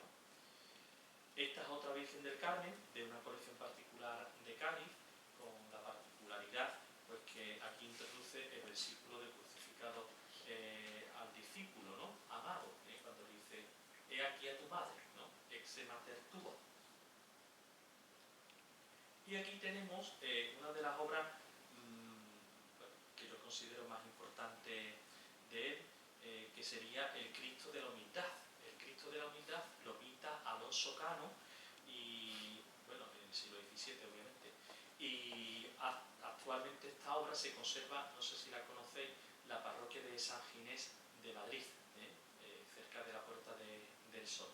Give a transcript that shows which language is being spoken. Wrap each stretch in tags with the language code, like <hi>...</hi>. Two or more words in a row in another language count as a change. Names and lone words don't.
<es>Esta es otra Virgen del Carmen, de una colección particular de Cádiz, con la particularidad pues, que aquí introduce el versículo del crucificado al discípulo, ¿no? Amado, cuando dice, he aquí a tu madre, ¿no?</es> <la>Exe mater tuo.</la> <es>Y aquí tenemos una de las obras que yo considero más importante de él, que sería el Cristo de la Humildad. El Cristo de la Humildad lo pinta Alonso Cano, y bueno, en el siglo XVII obviamente, y actualmente esta obra se conserva, no sé si la conocéis, la parroquia de San Ginés de Madrid, cerca de la Puerta del Sol.</es>